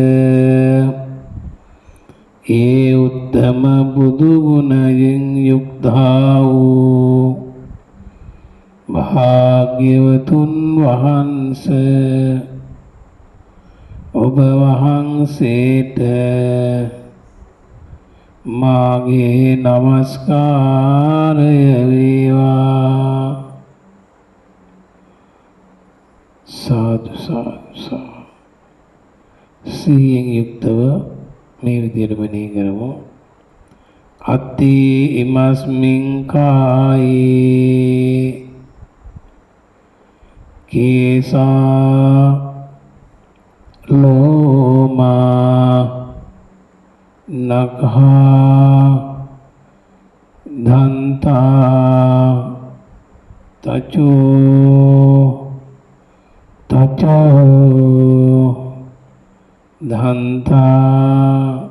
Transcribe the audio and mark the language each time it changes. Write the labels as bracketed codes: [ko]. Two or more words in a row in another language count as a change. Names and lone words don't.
[si] ඒ උත්තම බුදු ගුණයෙන් යුක්තා වූ භාග්‍යවතුන් වහන්සේ ඔබ වහන්සේට මාගේ නමස්කාරය වේවා. සාදු සාදු සාදු. සිහියෙන් යුක්තව මේ විදියට මෙනෙහි කරමු. [pi] අත්ති ඉමස්මින් කායේ කේසා ලෝමා නඛා දන්තා තචෝ දන්තා